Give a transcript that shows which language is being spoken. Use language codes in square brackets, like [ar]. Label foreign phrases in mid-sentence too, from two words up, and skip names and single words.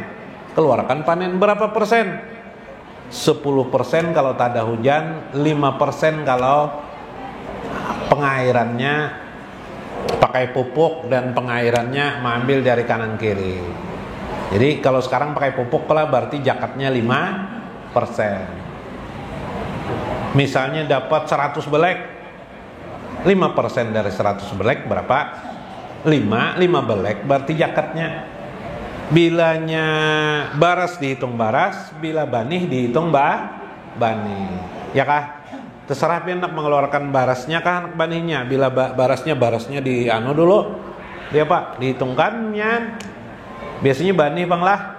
[id] Keluarkan panen berapa persen? 10% kalau tak ada hujan, 5% kalau pengairannya pakai pupuk dan pengairannya mengambil dari kanan kiri. Jadi kalau sekarang pakai pupuk lah berarti zakatnya 5%. Misalnya dapat 100 belek, 5% dari 100 belek berapa? 5 belek berarti zakatnya. [bjn] Bilanya baras dihitung baras, bila banih dihitung banih. Ya kah? Terserah pianak mengeluarkan barasnya kah banihnya. Bila barasnya di dulu. Dia Pak, dihitungkannya. Biasanya banih Bang lah.